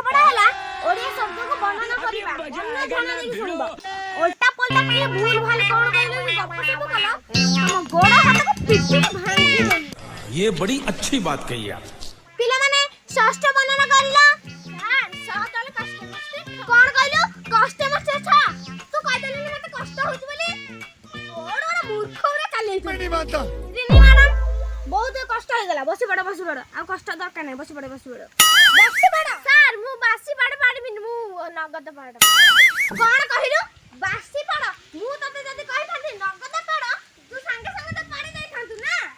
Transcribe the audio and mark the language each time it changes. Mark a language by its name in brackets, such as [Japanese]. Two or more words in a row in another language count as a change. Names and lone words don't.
[Odia] ହେଲା ଓଡ଼ିଆ ଶବ୍ଦକୁ ବର୍ଣ୍ଣନା କରିବା ଅନ୍ୟ ଧ୍ୟାନ ଦେଇକି ଶୁଣିବ ଓଲଟା ପଲଟା କହିଲେ ଭୁଲ ଭାଲ କଣ କହିଲେ ଗପ ସବୁ କଲ ତମ ଗୋଡ଼ ହାତକୁ ପିଟିକି ଭାଙ୍ଗି ଦେବି। [Hindi] ये बड़ी अच्छी बात कही आप। [Odia] ପିଲାମାନେ ଷଷ୍ଠ ବର୍ଣ୍ଣନା କରିଲ ସହତଳେ କଷ୍ଟ କଣ କହିଲୁ କଷ୍ଟ ମଷ୍ଟ ଛା ତୁ କହିଦେଲୁ ମତେ କଷ୍ଟ ହଉଛି ବୋଲି ବଡ଼ ବଡ଼ ମୂର୍ଖରେ ଚାଲି ରିନି ମ୍ୟାଡାମ ବହୁତ କଷ୍ଟ ହେଇଗଲା ବସି ପଡ଼ ଆଉ କଷ୍ଟ ଦରକାର ନାହିଁ ବସି ପଡ଼ ସାର୍ ମୁଁ ବାସି ପାଠ ପାଡ଼ିବିନି ମୁଁ ନଗଦ ପାଠ କଣ କହିଲୁ ବାସି ପାଠ ମୁଁ ତତେ ଯଦି କହିଥାନ୍ତି ନଗଦ ପାଠ ତୁ ସାଙ୍ଗେ ସାଙ୍ଗେ ତ ପାଡ଼ି ଦେଇଥାନ୍ତୁ ନା